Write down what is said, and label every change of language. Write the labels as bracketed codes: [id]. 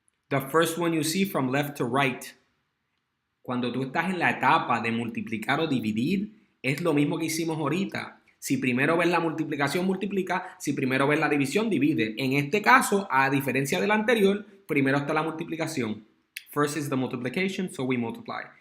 [en] The first one you see from left to right. [es] Cuando tú estás en la etapa de multiplicar o dividir, es lo mismo que hicimos ahorita. Si primero ves la multiplicación, multiplica. Si primero ves la división, divide. En este caso, a diferencia del anterior, primero está la multiplicación. [en] First is the multiplication, so we multiply.